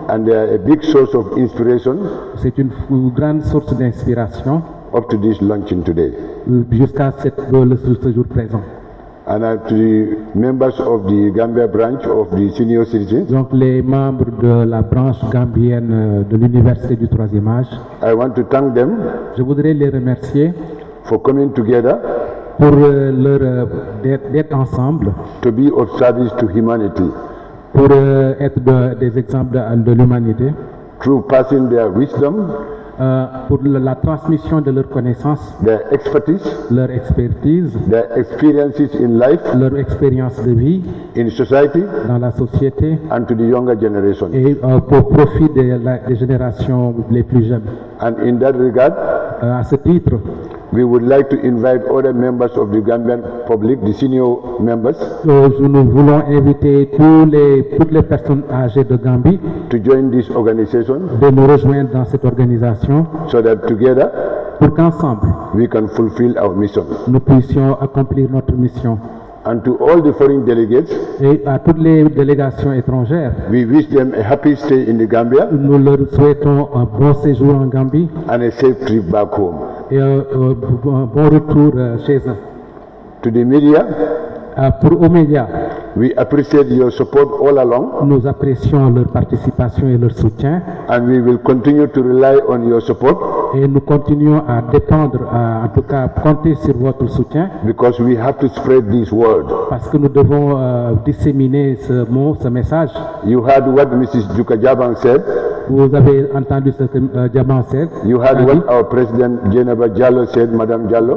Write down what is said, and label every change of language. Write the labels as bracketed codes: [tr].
[en] and they are a big source of inspiration [fr] C'est une grande source d'inspiration [en] up to this launching today. [fr] jusqu'à ce jour présent. [en] And to the members of the Gambia branch of the senior citizens, [fr] Donc les membres de la branche gambienne de l'université du 3e âge, [en] I want to thank them [fr] je voudrais les remercier [en] for coming together [fr] pour d'être ensemble, [en] to be of service to humanity [fr] pour être des exemples de l'humanité, [en] through passing their wisdom, [fr] pour la transmission de leurs connaissances, [en] their expertise, [fr] leur expertise, [en] their experiences in life, [fr] leur expérience de vie [en] in society, [fr] dans la société [en] and to the younger generation. [fr] et pour profit des générations les plus jeunes. [en] And in that regard, [fr] À ce titre, [en] we would like to invite other members of the Gambian public, the senior members, [fr] nous voulons inviter toutes les personnes âgées de Gambie [en] to join this organization [fr] de nous rejoindre dans cette organisation [en] so that together [fr] pour qu'ensemble [en] we can fulfill our mission. [fr] nous puissions accomplir notre mission. [en] And to all the foreign delegates, [fr] Et à toutes les délégations étrangères, [en] we wish them a happy stay in the Gambia [fr] nous leur souhaitons un bon séjour en Gambie [en] and a safe trip back home. [fr] et un bon retour chez eux. [en] To the media, [fr] Aux médias, [en] we appreciate your support all along, [fr] nous apprécions leur participation et leur soutien [en] and we will continue to rely on your support [fr] et nous continuons à dépendre, en tout cas compter sur votre soutien [en] because we have to spread this word. [fr] parce que nous devons disséminer ce message. [en] You heard what Mrs. Juka Jabang said. [fr] Vous avez entendu ce que Jabang [en] said. You heard what our President Jainaba Jallow said, Madame Jallow.